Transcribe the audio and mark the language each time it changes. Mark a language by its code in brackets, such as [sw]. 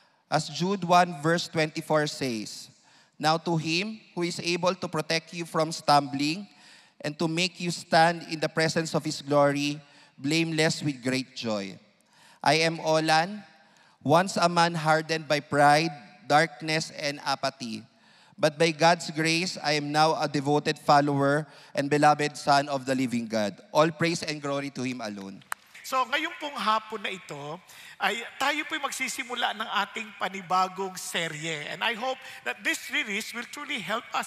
[en] As Jude 1 verse 24 says, "Now to Him who is able to protect you from stumbling and to make you stand in the presence of His glory, blameless with great joy. I am Olan, once a man hardened by pride, darkness, and apathy. But by God's grace, I am now a devoted follower and beloved son of the living God. All praise and glory to Him alone." [tl] So ngayon pong hapon na ito, ay tayo po'y magsisimula ng ating panibagong serye. [en] And I hope that this series will truly help us.